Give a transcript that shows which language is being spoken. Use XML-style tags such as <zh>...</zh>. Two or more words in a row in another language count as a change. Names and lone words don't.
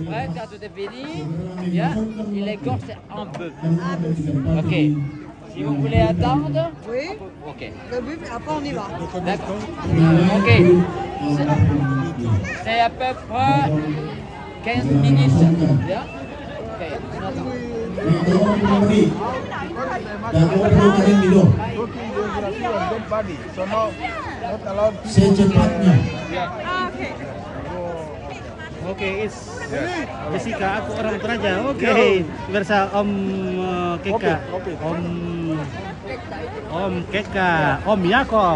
<fr>quand tout est fini, bien, il égorge un bœuf. Ok. Si vous voulez attendre, Oui, ok. le but, après on y va. D'accord. Ok. C'est à peu près 15 minutes. Bien. Ok. On attend.</fr> <id>Secepatnya. Oke, Jessica, aku orang Toraja. Oke, bersama Om Keka, Om Keka, Om Yakob.</id>